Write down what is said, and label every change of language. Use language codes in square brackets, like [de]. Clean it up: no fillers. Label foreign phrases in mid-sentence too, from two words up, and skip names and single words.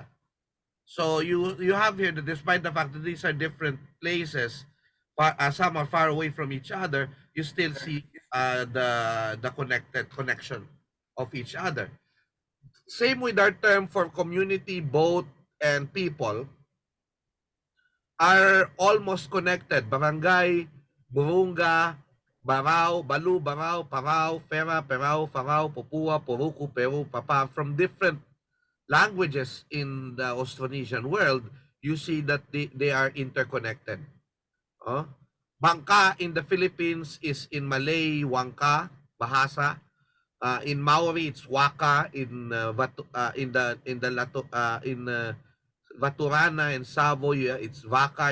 [en] So you have here that despite the fact that these are different places, some are far away from each other, you still see the connection of each other. Same with our term for community, boat, and people are almost connected. Barangay, Burunga, Barao, Balu, Barao, Parao, Fera, Perao, Farao, Popua, Poruku, Peru, Papa. From different languages in the Austronesian world, you see that they are interconnected. Bangka in the Philippines is in Malay, Wangka, Bahasa. In Maori, it's Waka. In Vaturana and Savo, it's Vaka.